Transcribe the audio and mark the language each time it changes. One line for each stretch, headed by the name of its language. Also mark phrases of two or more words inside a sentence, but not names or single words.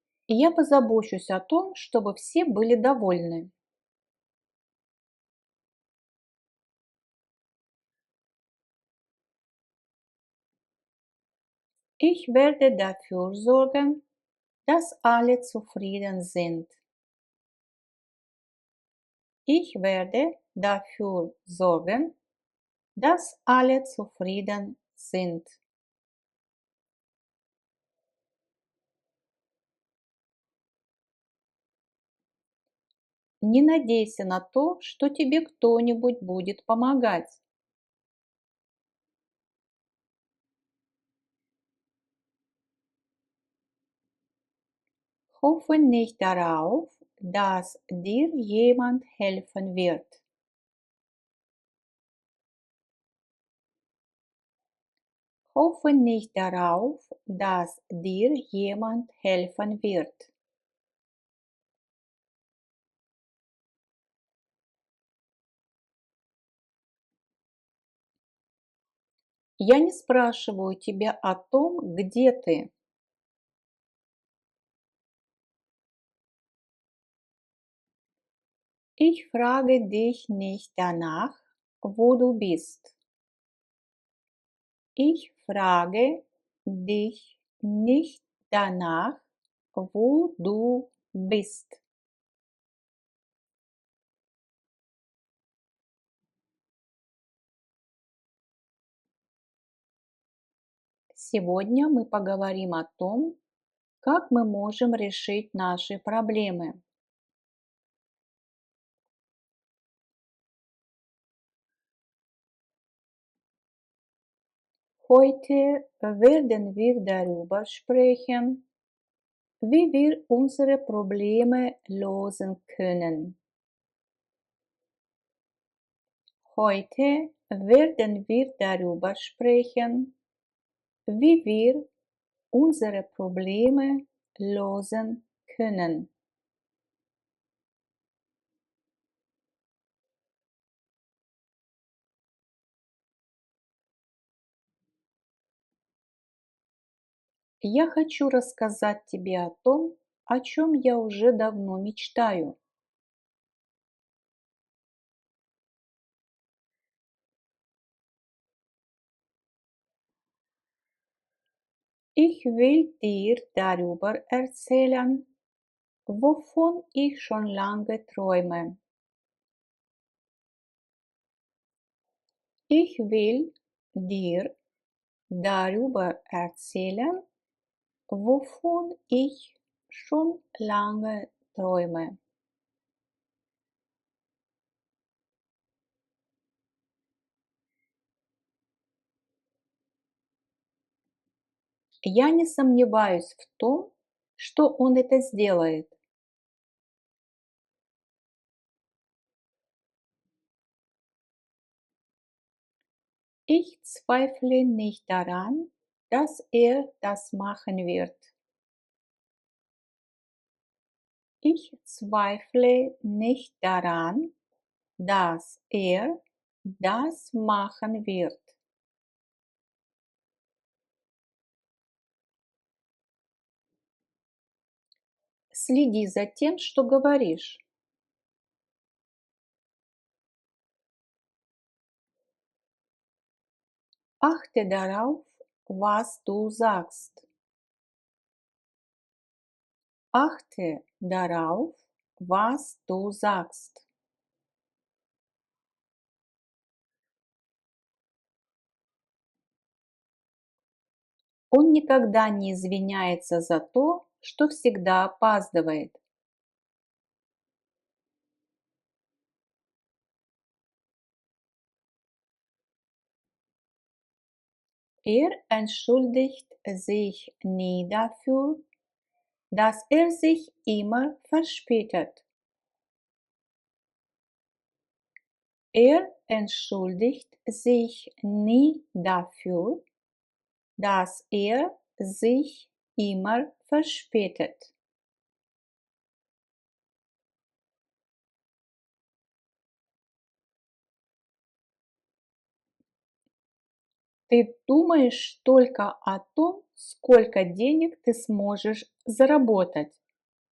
Russian: И я позабочусь о том, чтобы все были довольны.
German: Ich werde dafür sorgen, dass alle zufrieden sind. Ich werde dafür sorgen, dass alle zufrieden sind.
Russian: Не надейся на то, что тебе кто-нибудь будет помогать.
German: Hoffe nicht darauf, dass dir jemand helfen wird. Hoffe nicht darauf, dass dir jemand helfen wird.
Russian: Я не спрашиваю тебя о том, где ты.
German: Ich frage dich nicht danach, wo du bist. Ich frage dich nicht danach, wo du bist.
Russian: Сегодня мы поговорим о том, как мы можем решить наши проблемы.
German: Heute werden wir darüber sprechen, wie wir unsere Probleme lösen können. Heute werden wir darüber sprechen, wie wir unsere Probleme lösen können.
Russian: Я хочу рассказать тебе о том, о чем я уже давно мечтаю.
German: Ich will dir darüber erzählen, wovon ich schon lange träume. Ich will dir darüber erzählen, wovon ich schon lange träume.
Russian: Я не сомневаюсь в том, что он это сделает.
German: Ich zweifle nicht daran, dass er das machen wird. Ich zweifle nicht daran, dass er das machen wird.
Russian: Следи за тем, что говоришь.
German: Achte darauf, was du sagst. Achte darauf, was du sagst.
Russian: Он никогда не извиняется за то, что всегда опаздывает.
German: Er entschuldigt sich nie dafür, dass er sich immer verspätet. Er entschuldigt sich nie dafür, dass er sich immer verspätet.
Russian: Ты думаешь только о том, сколько денег ты сможешь заработать.